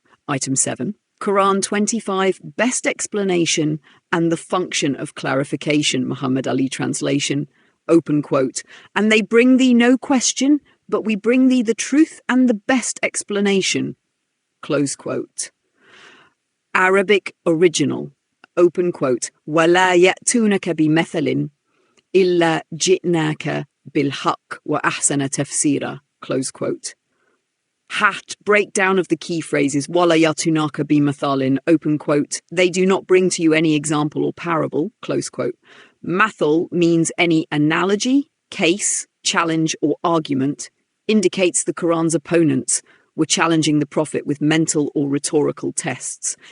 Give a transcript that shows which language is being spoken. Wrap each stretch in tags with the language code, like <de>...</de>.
<en>Item 7, Quran 25, best explanation and the function of clarification, Muhammad Ali translation, open quote. And they bring thee no question, but we bring thee the truth and the best explanation, close quote. Arabic original, open quote.</en> <ar>وَلَا يَأْتُونَكَ بِمَثَلٍ إِلَّا جِئْنَاكَ بِالْحَقِّ وَأَحْسَنَ تَفْسِيرًا,</ar> <en>close quote. Breakdown of the key phrases,</en> <ar>وَلَا يَأْتُونَكَ بِمَثَلٍ,</ar> <en>open quote. They do not bring to you any example or parable, close quote. Mathal means any analogy, case, challenge, or argument, indicates the Quran's opponents were challenging the Prophet with mental or rhetorical tests.</en>